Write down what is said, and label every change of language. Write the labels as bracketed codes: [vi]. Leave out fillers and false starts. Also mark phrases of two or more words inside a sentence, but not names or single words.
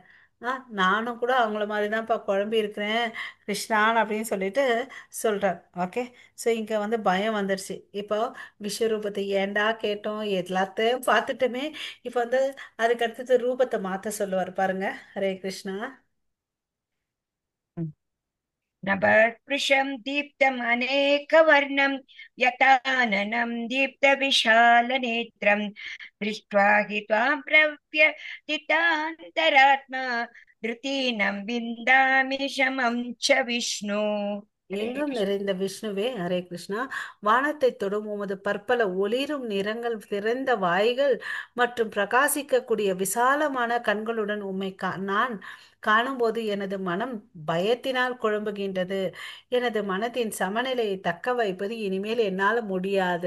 [ta] நானும் கூட அவங்கள மாதிரி தான்ப்பா குழம்பி இருக்கிறேன் கிருஷ்ணான் அப்படின்னு சொல்லிட்டு சொல்றார். ஓகே. ஸோ இங்க வந்து பயம் வந்துருச்சு. இப்போ விஸ்வரூபத்தை ஏண்டா கேட்டோம், எல்லாத்தையும் பார்த்துட்டுமே இப்போ வந்து அதுக்கு அடுத்தது ரூபத்தை மாத்த சொல்லுவார் பாருங்க. ஹரே கிருஷ்ணா. [sa] नभःस्पृशं दीप्तमनेकवर्णं यताननं दीप्तविशालनेत्रं दृष्ट्वा हि त्वां प्रव्यथितान्तरात्मा धृतीनं विन्दामि शमं च विष्णु। हरे [ta] எங்கும் [sa] कृष्ण। [ta] நிறைந்த விஷ்ணுவே, ஹரே கிருஷ்ணா. வானத்தை தொடும் உமது பற்பல ஒளிரும் நிறங்கள், திறந்த வாய்கள் மற்றும் பிரகாசிக்கக்கூடிய விசாலமான கண்களுடன் உம்மை நான் காணும்போது எனது மனம் பயத்தினால் குழம்புகின்றது. எனது மனத்தின் சமநிலையை தக்க வைப்பது இனிமேல் என்னால் முடியாது.